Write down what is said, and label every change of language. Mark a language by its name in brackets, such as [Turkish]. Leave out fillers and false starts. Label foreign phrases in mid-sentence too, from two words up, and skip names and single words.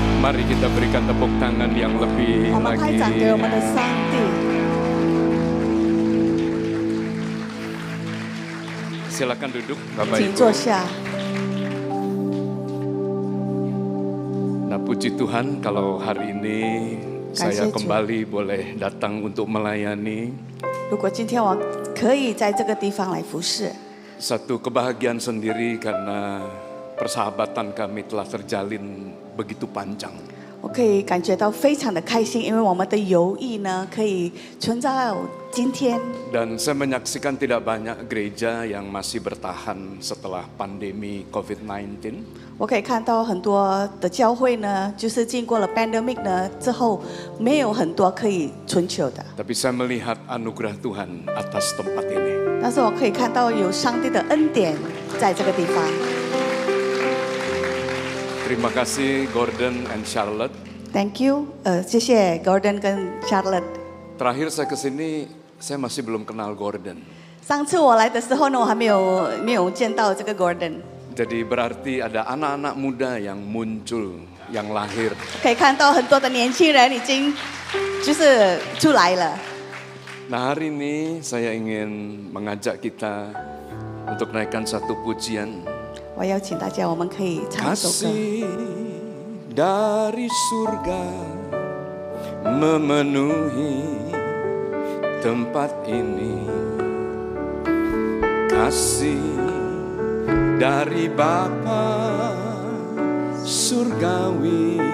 [Indonesian] Mari kita berikan tepuk tangan yang lebih [Chinese] 我们拍 [Indonesian] lagi. [Chinese] 掌给我们的上帝。 [Indonesian] Silakan duduk, Bapak [Chinese] 请 [Indonesian] Ibu. [Chinese] 坐下。 [Indonesian] Nah, puji Tuhan kalau hari ini saya Kasih Tuhan. kembali boleh datang untuk melayani. [Chinese] 如果今天我可以在这个地方来服侍， [Indonesian] Satu kebahagiaan sendiri karena persahabatan kami telah terjalin begitu panjang. [Chinese] 我可以感觉到非常的开心，因为我们的友谊呢可以存在到今天。 [Indonesian] Dan saya menyaksikan tidak banyak gereja yang masih bertahan setelah pandemi COVID-19. [Chinese] 我可以看到很多的教会呢，就是经过了 pandemic 呢之后，没有很多可以存求的。 [Indonesian] Tapi saya melihat anugerah Tuhan atas tempat ini. [Chinese] 但是我可以看到有上帝的恩典在这个地方。 [Indonesian] Terima kasih Gordon and Charlotte. [English] Thank you， [Chinese] 谢谢 Gordon 跟 Charlotte。 [Indonesian] Terakhir saya kesini, saya masih belum kenal Gordon. [Chinese] 上次我来的时候呢，我还没有见到这个 Gordon。 [Indonesian] Jadi berarti ada anak-anak muda yang muncul, yang lahir. [Chinese] 可以看到很多的年轻人已经就是出来了。 [Indonesian] Nah, hari ini saya ingin mengajak kita untuk naikkan satu pujian. [Chinese] 我邀请大家，我们可以唱一首歌。 [Indonesian] Kasih dari surga memenuhi tempat ini. Kasih dari Bapa surgawi.